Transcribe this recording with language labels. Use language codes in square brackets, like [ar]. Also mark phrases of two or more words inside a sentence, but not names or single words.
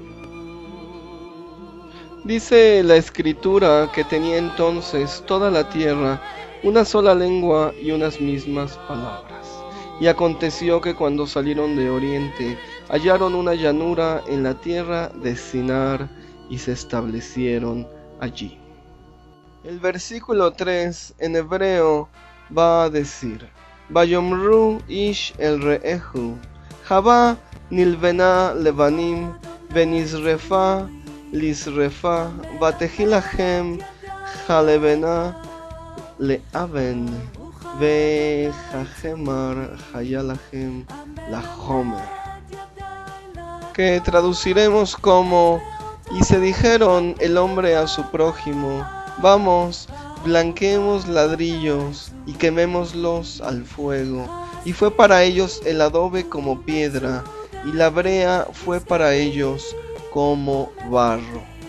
[es] Dice la escritura que tenía entonces toda la tierra una sola lengua y unas mismas palabras. Y aconteció que cuando salieron de oriente, hallaron una llanura en la tierra de Sinar y se establecieron allí. El versículo 3 en hebreo va a decir: [he] ויאמרו איש אל רעהו הבה נלבנה לבנים ונשרפה לשרפה ותהי להם הלבנה לאבן והחמר היה להם לחמר. [es] Que traduciremos como: y se dijeron el hombre a su prójimo, vamos, blanqueemos ladrillos y quemémoslos al fuego. Y fue para ellos el adobe como piedra, y la brea fue para ellos como barro.